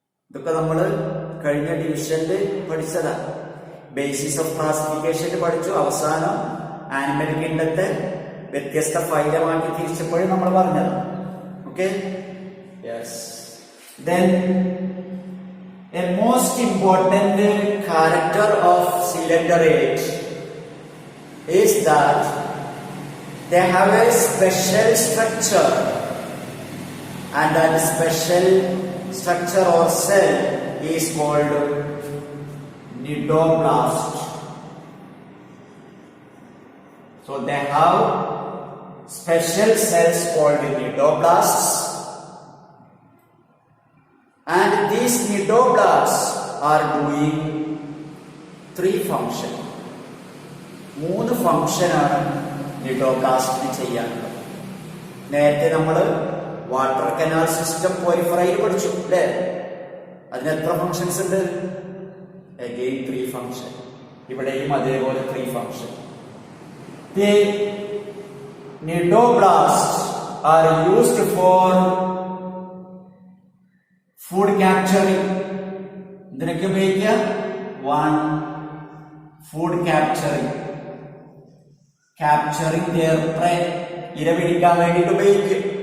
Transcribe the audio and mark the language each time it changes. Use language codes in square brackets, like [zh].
[ml] ഇതൊക്കെ നമ്മൾ കഴിഞ്ഞ ഡിവിഷനിൽ പഠിച്ചതാണ്. [en] basis of classification [ml] പഠിച്ചു. അവസാനം ആനിമൽ കിങ്ഡത്തെ വ്യത്യസ്ത ഫൈലമാക്കി തിരിച്ചപ്പോഴും നമ്മൾ പറഞ്ഞത്. [en] Okay, yes. Then a most important character of coelenterate is that they have a special structure, and that special structure or cell is called nidoblast. So they have special cells called nidoblasts, and these nidoblasts are doing three functions. [ml] മൂന്ന് ഫംഗ്ഷനാണ് നിഡോബ്ലാസ്റ്റിന് ചെയ്യാനുള്ളത്. നേരത്തെ നമ്മൾ water canal system പോരിഫറയിൽ പഠിച്ചു അല്ലേ? അതിന് എത്ര functions ഉണ്ട്? [en] Again 3 function. [ml] ഇവിടെയും അതേപോലെ 3 function. [en] The nidoblasts are used for food capturing. [ml] ഇതിനൊക്കെ ഉപയോഗിക്കുക 1 [en] food capturing their prey, [ml] ഇര പിടിക്കാൻ വേണ്ടിയിട്ട് ഉപയോഗിക്കും.